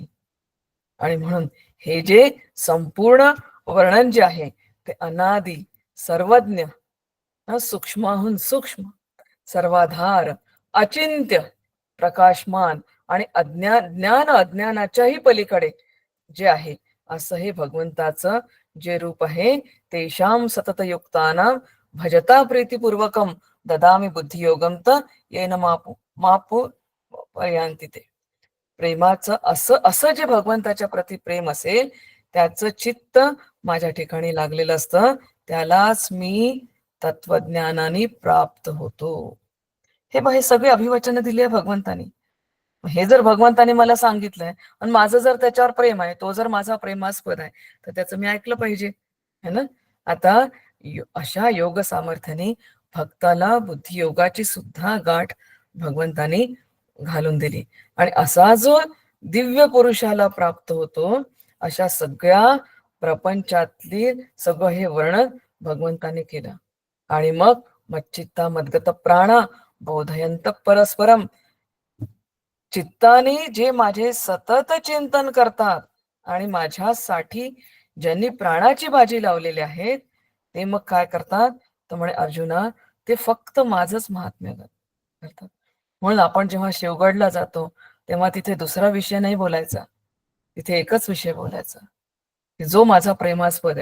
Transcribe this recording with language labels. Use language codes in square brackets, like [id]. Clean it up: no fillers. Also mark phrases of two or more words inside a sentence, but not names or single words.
[mr] आणि म्हणून हे जे संपूर्ण वर्णन जे आहे ते अनादि, सर्वज्ञ, सूक्ष्माहून सूक्ष्म, सर्वाधार, अचिंत्य, प्रकाशमान आणि ज्ञान अज्ञानाच्याही पलीकडे जे आहे असं हे भगवंताचं जे रूप आहे. [sa] तेषाम सतत युक्तानां भजता प्रीतिपूर्वकम ददामी बुद्धियोगम त येन मापू मापू पर्यांती ते. [mr] प्रेमाचं असं असं जे भगवंताच्या प्रती प्रेम असेल त्याचं चित्त माझ्या ठिकाणी लागलेलं असतं, त्यालाच मी तत्वज्ञानाने प्राप्त होतो. हे सगळे अभिवचन दिली आहे भगवंतानी. हे जर भगवंताने मला सांगितलंय आणि माझं जर त्याच्यावर प्रेम आहे, तो जर माझा प्रेमास्पद आहे, तर त्याचं मी ऐकलं पाहिजे, [hi] है ना. [mr] आता अशा योग सामर्थ्याने भक्ताला बुद्धियोगाची सुद्धा गाठ भगवंतानी घालून दिली. आणि असा जो दिव्य पुरुषाला प्राप्त होतो, अशा सगळ्या प्रपंचातली सगळं हे वर्णन भगवंताने केलं. [sa] आणि मग मच्चित्ता मद्गत प्राणा बोधयंत परस्परम. [mr] चित्ताने जे माझे सतत चिंतन करतात आणि माझ्यासाठी ज्यांनी प्राणाची बाजी लावलेली आहेत, ते मग काय करतात तर म्हणे अर्जुना, ते फक्त माझंच महात्म्य करतात. म्हणून आपण जेव्हा शिवगडला जातो तेव्हा तिथे दुसरा विषय नाही बोलायचा, तिथे एकच विषय बोलायचा की जो माझा प्रेमास्पद आहे.